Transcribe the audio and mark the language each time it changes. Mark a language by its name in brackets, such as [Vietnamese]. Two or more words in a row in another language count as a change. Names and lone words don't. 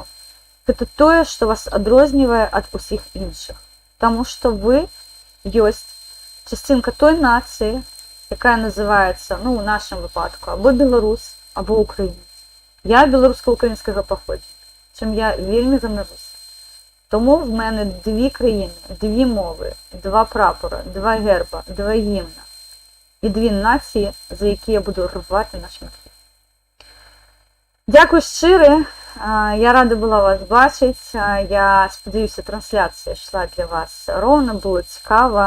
[Belarusian] Гэта тое, што вас адрознівае ад усіх іншых. Таму што вы ёсць частинка той нацыі, якая называецца, ну, у нашым выпадку, або беларус, або украінец. Я беларуска-украінскага паходжання, чым я вельмі ганаруся. [Ukrainian] Тому в мене дві країни, дві мови, два прапори, два герба, два гімна і дві нації, за які я буду рвати на шматки. Дякую щиро. Я рада була вас бачити. Я сподіваюся, трансляція йшла для вас ровно, було цікаво.